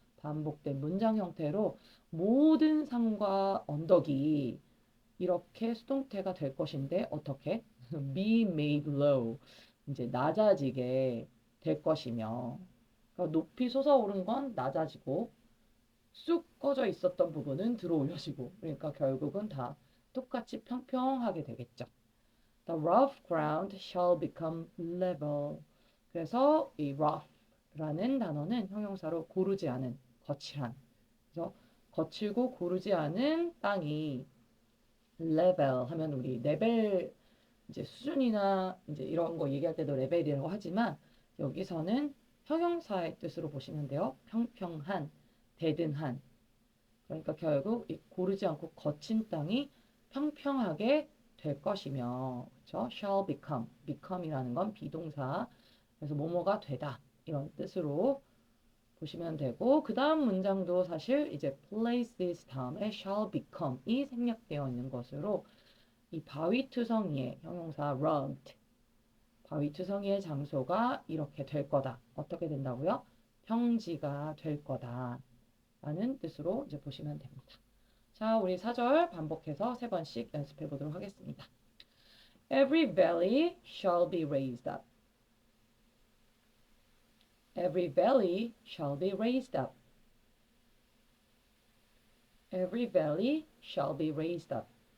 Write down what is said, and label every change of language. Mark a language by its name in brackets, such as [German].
[Korean] 반복된 문장 형태로 모든 산과 언덕이 이렇게 수동태가 될 것인데 어떻게? [English] be made low. [Korean] 이제 낮아지게 될 것이며. 그러니까 높이 솟아오른 건 낮아지고 쑥 꺼져 있었던 부분은 들어 올려지고. 그러니까 결국은 다 똑같이 평평하게 되겠죠. [English] The rough ground shall become level. [Korean] 그래서 이 rough라는 단어는 형용사로 고르지 않은, 거칠한. 그래서 거칠고 고르지 않은 땅이 level 하면 우리 레벨 이제 수준이나 이제 이런 거 얘기할 때도 레벨이라고 하지만 여기서는 형용사의 뜻으로 보시면 돼요. 평평한, 대등한. 그러니까 결국 이 고르지 않고 거친 땅이 평평하게 될 것이며, 그렇죠? shall become, become이라는 건 비동사. 그래서 뭐뭐가 되다 이런 뜻으로 보시면 되고 그 다음 문장도 사실 이제 places 다음에 shall become이 생략되어 있는 것으로 이 바위투성이의 형용사 rugged 바위투성이의 장소가 이렇게 될 거다. 어떻게 된다고요? 평지가 될 거다. 라는 뜻으로 이제 보시면 됩니다. 자, 우리 4절 반복해서 3번씩 연습해 보도록 하겠습니다. [English] Every valley shall be raised up. Every valley shall be raised up. Every valley shall be raised up.